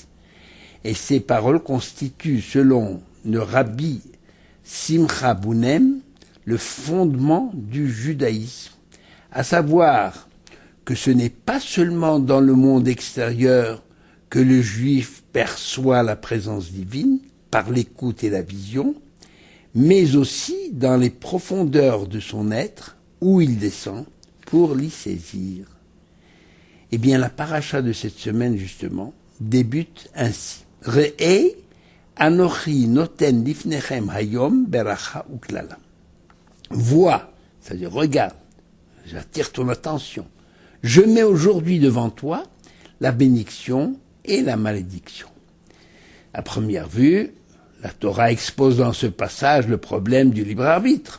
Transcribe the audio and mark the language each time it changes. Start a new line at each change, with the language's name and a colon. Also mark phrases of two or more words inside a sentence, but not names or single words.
French: Et ces paroles constituent, selon le rabbi Simcha Bounem, le fondement du judaïsme, à savoir que ce n'est pas seulement dans le monde extérieur que le juif perçoit la présence divine par l'écoute et la vision, mais aussi dans les profondeurs de son être, où il descend pour l'y saisir. Eh bien, la paracha de cette semaine, justement, débute ainsi.
Hebrew: ראה אנכי נותן לפניכם היום ברכה וקללה.
French: Vois, c'est-à-dire regarde, j'attire ton attention. Je mets aujourd'hui devant toi la bénédiction et la malédiction. À première vue, la Torah expose dans ce passage le problème du libre arbitre.